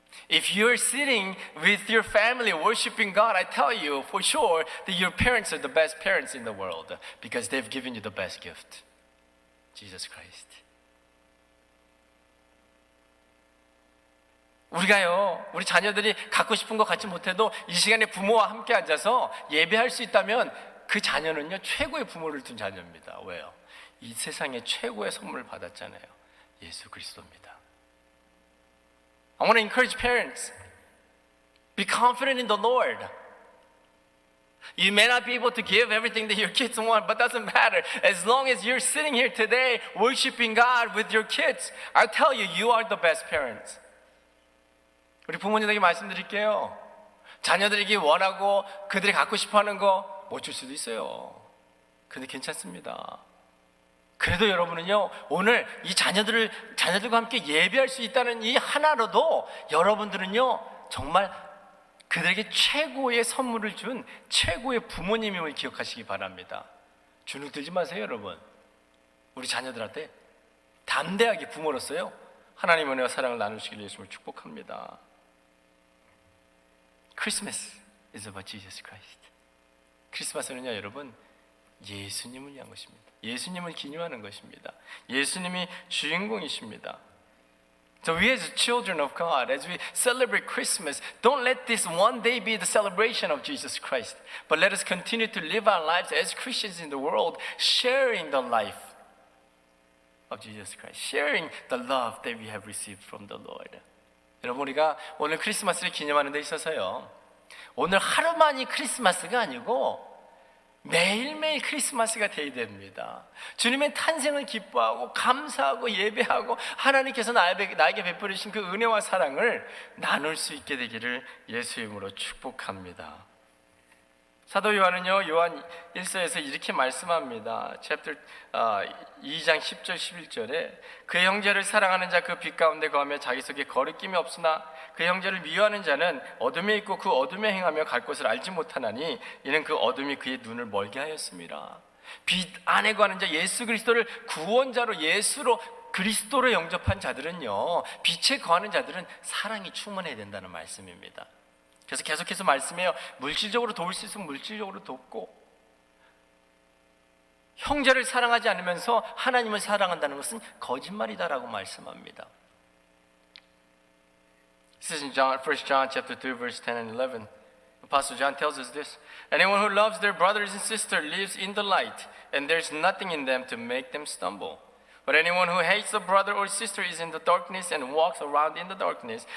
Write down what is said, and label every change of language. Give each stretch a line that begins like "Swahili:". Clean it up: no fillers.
English: If you're sitting with your family worshiping God, I tell you for sure that your parents are the best parents in the world because they've given you the best gift, Jesus Christ.
Korean: 우리 자녀들이 갖고 싶은 거 갖지 못해도 이 시간에 부모와 함께 앉아서 예배할 수 있다면 그 자녀는요, 최고의 부모를 둔 자녀입니다. 왜요? 이 세상에 최고의 선물을 받았잖아요. 예수 그리스도입니다.
English: I want to encourage parents. Be confident in the Lord. You may not be able to give everything that your kids want, but doesn't matter. As long as you're sitting here today worshiping God with your kids, I'll tell you, you are the best parents.
Korean: 우리 부모님에게 말씀드릴게요. 자녀들에게 원하고 그들이 갖고 싶어하는 거 못 줄 수도 있어요. 근데 괜찮습니다. 그래도 여러분은요, 오늘 이 자녀들과 함께 예배할 수 있다는 이 하나로도 여러분들은요, 정말 그들에게 최고의 선물을 준 최고의 부모님임을 기억하시기 바랍니다. 주눅 들지 마세요, 여러분. 우리 자녀들한테 담대하게 부모로서요, 하나님의 은혜와 사랑을 나누시길 예수님을 축복합니다.
English: Christmas is about Jesus Christ.
Korean: 크리스마스는요, 여러분, 예수님을 위한 것입니다. 예수님을 기념하는 것입니다. 예수님이 주인공이십니다.
English: So we as children of God, as we celebrate Christmas, don't let this one day be the celebration of Jesus Christ, but let us continue to live our lives as Christians in the world, sharing the life of Jesus Christ, sharing the love that we have received from the Lord.
Korean: 여러분, 우리가 오늘 크리스마스를 기념하는 데 있어서요, 오늘 하루만이 크리스마스가 아니고 매일매일 크리스마스가 되어야 됩니다. 주님의 탄생을 기뻐하고 감사하고 예배하고 하나님께서 나에게 베풀으신 그 은혜와 사랑을 나눌 수 있게 되기를 예수의 이름으로 축복합니다. 사도 요한은요, 요한 1서에서 이렇게 말씀합니다. 챕터 2장 10절 11절에 그 형제를 사랑하는 자 그 빛 가운데 거하며 자기 속에 거리낌이 없으나 그 형제를 미워하는 자는 어둠에 있고 그 어둠에 행하며 갈 곳을 알지 못하나니 이는 그 어둠이 그의 눈을 멀게 하였습니다. 빛 안에 거하는 자, 예수 그리스도를 구원자로 예수로 그리스도로 영접한 자들은요, 빛에 거하는 자들은 사랑이 충만해야 된다는 말씀입니다. 그래서 계속해서 말씀해요. 물질적으로 도울 수 있으면 물질적으로 돕고, 형제를 사랑하지 않으면서 하나님을 사랑한다는 것은 거짓말이다라고 말씀합니다.
English: This is in 1 John chapter 2 verse 10 and 11. Apostle John tells us this. Anyone who loves their brothers and sisters lives in the light, and there's nothing in them to make them stumble. But anyone who hates a brother or sister is in the darkness and walks around in the darkness.